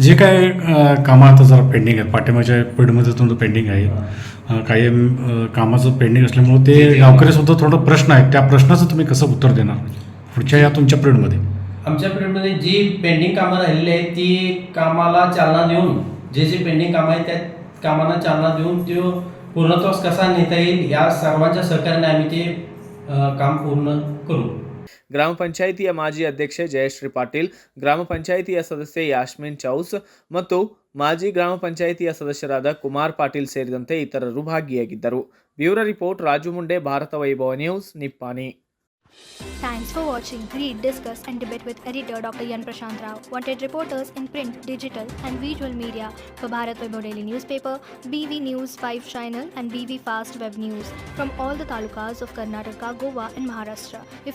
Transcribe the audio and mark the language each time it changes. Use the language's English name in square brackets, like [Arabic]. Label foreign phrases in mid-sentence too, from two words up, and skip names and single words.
[Marathi] जे काय कामं आता जरा पेंडिंग आहेत, पाठिंबाच्या पिढीमध्ये तुमचं पेंडिंग आहे, काही कामाचं पेंडिंग असल्यामुळे ते गावकरीसुद्धा थोडं प्रश्न आहेत, त्या प्रश्नाचं तुम्ही कसं उत्तर देणार पुढच्या या तुमच्या पिरियडमध्ये? आमच्या पिरियडमध्ये जी पेंडिंग कामं राहिलेली आहेत ती कामाला चालना देऊन, जे पेंडिंग कामं आहेत त्या कामांना चालना देऊन ते पूर्णत्वास कसा नेता येईल या सर्वांच्या सहकार्याने आम्ही ते काम पूर्ण करू. [Kannada] ಗ್ರಾಮ ಪಂಚಾಯಿತಿಯ ಮಾಜಿ ಅಧ್ಯಕ್ಷೆ ಜಯಶ್ರೀ ಪಾಟೀಲ್, ಗ್ರಾಮ ಪಂಚಾಯಿತಿಯ ಸದಸ್ಯೆ ಯಾಸ್ಮಿನ್ ಚೌಸ್ ಮತ್ತು ಮಾಜಿ ಗ್ರಾಮ ಪಂಚಾಯಿತಿಯ ಸದಸ್ಯರಾದ ಕುಮಾರ್ ಪಾಟೀಲ್ ಸೇರಿದಂತೆ ಇತರರು ಭಾಗಿಯಾಗಿದ್ದರು. ಬ್ಯೂರೋ ರಿಪೋರ್ಟ್ ರಾಜು ಮುಂಡೆ, ಭಾರತ ವೈಭವ ನ್ಯೂಸ್, ನಿಪ್ಪಾಣಿ. [English] Thanks for watching. Read, discuss and debate with editor Dr. Yan Prashant Rao. Wanted reporters in print, digital and visual media for Bharat Vaibhav Daily Newspaper, BV News 5 Channel and BV Fast Web News from all the talukas of Karnataka, Goa and Maharashtra.